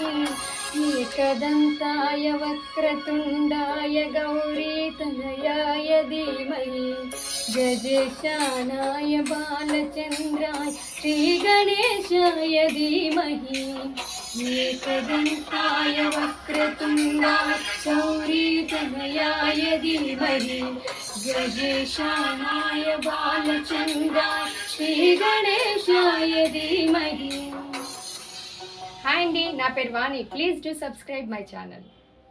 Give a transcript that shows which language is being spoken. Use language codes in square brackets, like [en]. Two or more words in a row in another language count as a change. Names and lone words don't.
[sa] एकदन्ताय वक्रतुण्डाय गौरीतनयाय धीमहि गजेशानाय बालचन्द्राय श्रीगणेशाय धीमहि एकदन्ताय वक्रतुण्डाय गौरीतनयाय धीमहि गजेशानाय बालचन्द्राय श्रीगणेशाय धीमहि. [te] హాయ్ అండి, నా పేరు వాణి. [en] please do subscribe my channel.